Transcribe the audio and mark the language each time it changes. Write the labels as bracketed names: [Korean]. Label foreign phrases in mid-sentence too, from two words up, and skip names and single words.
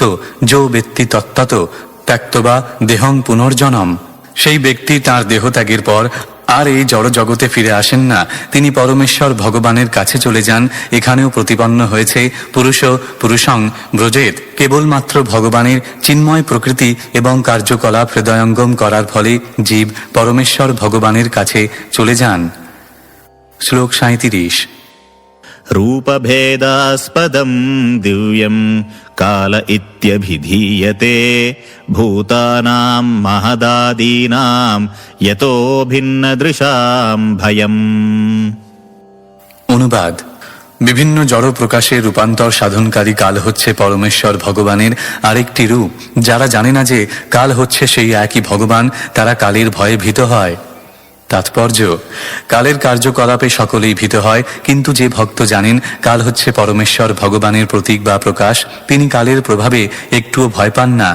[Sanskrit] যো ব্যক্তি তত্ত্বত ত্যক্তবা দেহং পুনর্জনম, [Bangla] সেই ব্যক্তি তাঁর দেহত্যাগের পর আর এই জড় জগতে ফিরে আসেন না, তিনি পরমেশ্বর ভগবানের কাছে চলে যান। এখানেও প্রতিপন্ন হয়েছে [Sanskrit] পুরুষ পুরুষং ব্রজেত, [Bangla] কেবলমাত্র ভগবানের চিন্ময় প্রকৃতি এবং কার্যকলাপ হৃদয়ঙ্গম করার ফলে জীব পরমেশ্বর ভগবানের কাছে চলে যান। শ্লোক 37। [Sanskrit] रूपभेदास्पदं दिव्यं काल इत्यभिधीयते भूतानां महदादीनां यतो भिन्नदृशां भयम्। [Bangla] অনুবাদ: বিভিন্ন জড় প্রকাশের রূপান্তর সাধনকারী কাল হচ্ছে পরমেশ্বর ভগবানের আরেকটি রূপ। যারা জানে না যে কাল হচ্ছে সেই একই ভগবান, তারা কালের ভয়ে ভীত হয়। তাৎপর্য: কালের কার্যকলাপে সকলেই ভীত হয়, কিন্তু যে ভক্ত জানেন কাল হচ্ছে পরমেশ্বর ভগবানের প্রতীক বা প্রকাশ, তিনি কালের প্রভাবে একটুও ভয় পান না।